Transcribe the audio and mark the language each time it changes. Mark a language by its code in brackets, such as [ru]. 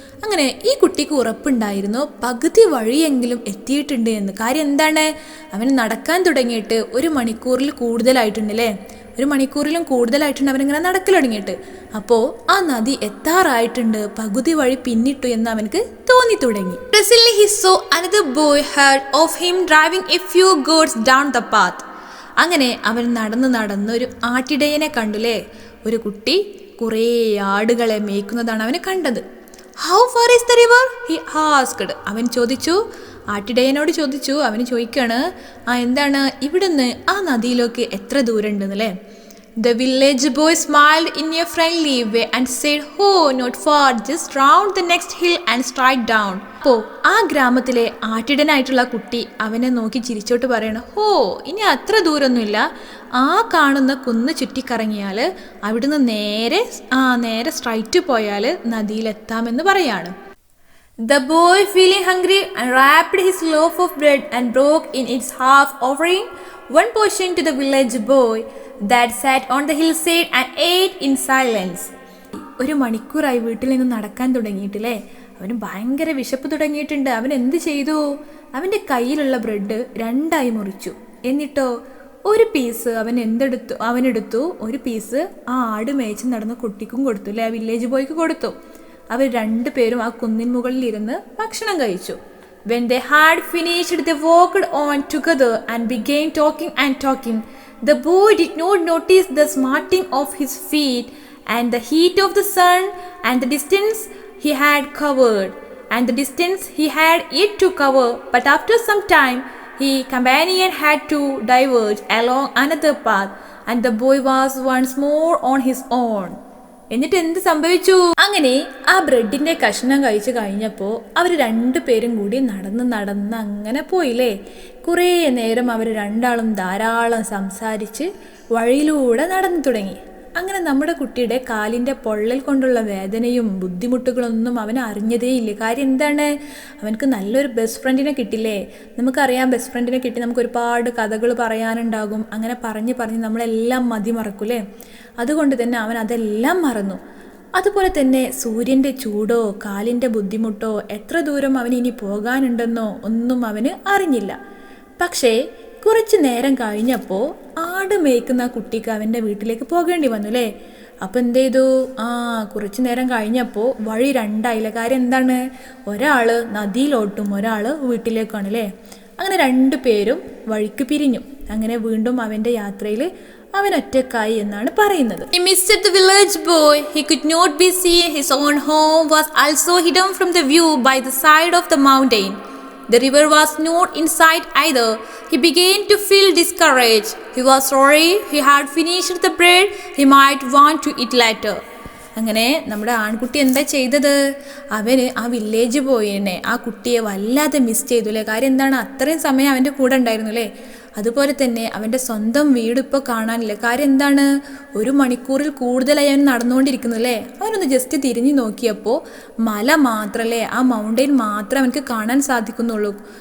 [ml] അങ്ങനെ ഈ കുട്ടിക്ക് ഉറപ്പുണ്ടായിരുന്നു പകുതി വഴിയെങ്കിലും എത്തിയിട്ടുണ്ട് എന്ന്. കാര്യം എന്താണ്? അവന് നടക്കാൻ തുടങ്ങിയിട്ട് 1 മണിക്കൂറിൽ കൂടുതലായിട്ടുണ്ട് അല്ലേ. 1 മണിക്കൂറിലും കൂടുതലായിട്ടുണ്ട് അവനിങ്ങനെ നടക്കൽ തുടങ്ങിയിട്ട്. അപ്പോൾ ആ നദി എത്താറായിട്ടുണ്ട്, പകുതി വഴി പിന്നിട്ടു എന്ന് അവനക്ക് തോന്നി തുടങ്ങി. [en] Presently he saw another boy heard of him driving a few goats down the path. [ml] അങ്ങനെ അവൻ നടന്ന് ഒരു ആട്ടിടയനെ കണ്ടുല്ലേ. ഒരു കുട്ടി കുറേ ആടുകളെ മേയ്ക്കുന്നതാണ് അവന് കണ്ടത്. [en] How far is the river? he asked. [ml] അവൻ ചോദിച്ചു, ആട്ടിടയനോട് ചോദിച്ചു. അവന് ചോദിക്കാണ്, എന്താണ് ഇവിടുന്ന് ആ നദിയിലേക്ക് എത്ര ദൂരം ഉണ്ടെന്നല്ലേ. [en] The village boy smiled in a friendly way and said, "Oh, not far, just round the next hill and straight down." [ml] അപ്പോൾ ആ ഗ്രാമത്തിലെ ആട്ടിടനായിട്ടുള്ള കുട്ടി അവനെ നോക്കി ചിരിച്ചോട്ട് പറയണം, ഇനി അത്ര ദൂരമൊന്നുമില്ല, ആ കാണുന്ന കുന്ന് ചുറ്റിക്കറങ്ങിയാൽ അവിടുന്ന് നേരെ സ്ട്രൈറ്റ് പോയാൽ നദിയിലെത്താമെന്ന് പറയാണ്. [en] The boy, feeling hungry, unwrapped his loaf of bread and broke in its half, offering one portion to the village boy that sat on the hillside and ate in silence. [ml] 1 മണിക്കൂറായി വീട്ടിൽ നിന്ന് നടക്കാൻ തുടങ്ങിയിട്ടില്ലേ. അവന് ഭയങ്കര വിശപ്പ് തുടങ്ങിയിട്ടുണ്ട്. അവൻ എന്ത് ചെയ്തു? അവൻ്റെ കയ്യിലുള്ള ബ്രെഡ് 2ആയി മുറിച്ചു. എന്നിട്ടോ ഒരു പീസ് അവനെടുത്തു. ഒരു പീസ് ആ ആട് മേച്ച് നടന്ന കുട്ടിക്കും കൊടുത്തു അല്ലേ, ആ വില്ലേജ് ബോയ്ക്ക് കൊടുത്തു. അവർ 2 പേരും ആ കുന്നിൻ മുകളിൽ ഇരുന്ന് ഭക്ഷണം കഴിച്ചു. [en] When they had finished, they walked on together and began talking. The boy did not notice the smarting of his feet and the heat of the sun and the distance he had covered and the distance he had yet to cover. But after some time, his companion had to diverge along another path, and the boy was once more on his own. [ml] എന്നിട്ട് എന്ത് സംഭവിച്ചു? അങ്ങനെ ആ ബ്രെഡിന്റെ കഷ്ണം കഴിച്ചു കഴിഞ്ഞപ്പോൾ അവർ രണ്ടുപേരും കൂടി നടന്ന് അങ്ങനെ പോയില്ലേ. കുറേ നേരം അവർ രണ്ടാളും ധാരാളം സംസാരിച്ച് വഴിയിലൂടെ നടന്നു തുടങ്ങി. അങ്ങനെ നമ്മുടെ കുട്ടിയുടെ കാലിൻ്റെ പൊള്ളൽ കൊണ്ടുള്ള വേദനയും ബുദ്ധിമുട്ടുകളൊന്നും അവൻ അറിഞ്ഞതേയില്ല. കാര്യം എന്താണ്? അവനക്ക് നല്ലൊരു ബെസ്റ്റ് ഫ്രണ്ടിനെ കിട്ടില്ലേ. നമുക്കറിയാം, ബെസ്റ്റ് ഫ്രണ്ടിനെ കിട്ടി നമുക്ക് ഒരുപാട് കഥകൾ പറയാനുണ്ടാകും. അങ്ങനെ പറഞ്ഞ് നമ്മളെല്ലാം മതിമറക്കൂലേ. അതുകൊണ്ട് തന്നെ അവൻ അതെല്ലാം മറന്നു. അതുപോലെ തന്നെ സൂര്യൻ്റെ ചൂടോ കാലിൻ്റെ ബുദ്ധിമുട്ടോ എത്ര ദൂരം അവന് ഇനി പോകാനുണ്ടെന്നോ ഒന്നും അവന് അറിഞ്ഞില്ല. പക്ഷേ കുറച്ച് നേരം കഴിഞ്ഞപ്പോൾ ആട് മേയ്ക്കുന്ന കുട്ടിക്ക് അവൻ്റെ വീട്ടിലേക്ക് പോകേണ്ടി വന്നു അല്ലേ. അപ്പം എന്ത് ചെയ്തു? കുറച്ച് നേരം കഴിഞ്ഞപ്പോൾ വഴി രണ്ടായില്ല. കാര്യം എന്താണ്? ഒരാൾ നദിയിലോട്ടും ഒരാൾ വീട്ടിലേക്കാണ് അല്ലേ. അങ്ങനെ രണ്ടുപേരും വഴിക്ക് പിരിഞ്ഞു. അങ്ങനെ വീണ്ടും അവൻ്റെ യാത്രയിൽ അവൻ ഒറ്റക്കായി എന്നാണ് പറയുന്നത്. [en] He missed the village boy. He could not be seen. His own home was also hidden from the view by the side of the mountain. The river was not in sight either. He began to feel discouraged. He was sorry he had finished the bread. He might want to eat later. [ml] അങ്ങനെ നമ്മുടെ ആൺകുട്ടി എന്താ ചെയ്തത്? അവന് ആ village ബോയിനെ, ആ കുട്ടിയെ വല്ലാതെ മിസ് ചെയ്തു അല്ലേ. കാര്യം എന്താണ്? അത്രയും സമയം അവൻ്റെ കൂടെ ഉണ്ടായിരുന്നു അല്ലേ. അതുപോലെ തന്നെ അവൻ്റെ സ്വന്തം വീട് ഇപ്പോൾ കാണാനില്ല. കാര്യം എന്താണ്? 1 മണിക്കൂറിൽ കൂടുതലായി അവൻ നടന്നുകൊണ്ടിരിക്കുന്നു അല്ലേ. അവനൊന്ന് ജസ്റ്റ് തിരിഞ്ഞു നോക്കിയപ്പോൾ മല മാത്രമല്ലേ, ആ മൗണ്ടെയിൻ മാത്രമേ അവനക്ക് കാണാൻ സാധിക്കുന്നുള്ളൂ.